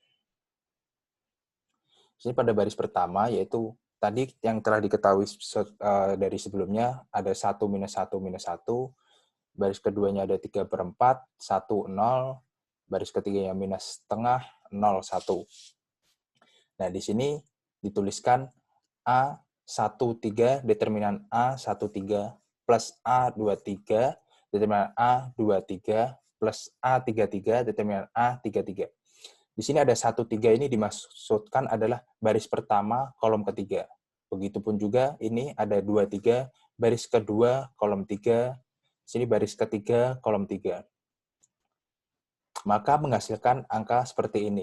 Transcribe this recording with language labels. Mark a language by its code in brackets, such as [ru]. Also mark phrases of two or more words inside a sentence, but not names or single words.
[id] Ini pada baris pertama, yaitu tadi yang telah diketahui dari sebelumnya, ada 1 minus 1 minus 1, baris keduanya ada 3/4, 1, 0, baris ketiganya minus setengah, 0, 1. Nah, di sini dituliskan A13, determinan A13, plus A23, determinan A23 plus A33, determinan A33. Di sini ada 1, 3 ini dimaksudkan adalah baris pertama, kolom ketiga. Begitupun juga ini ada 2, 3, baris kedua, kolom 3, sini baris ketiga, kolom 3. Maka menghasilkan angka seperti ini.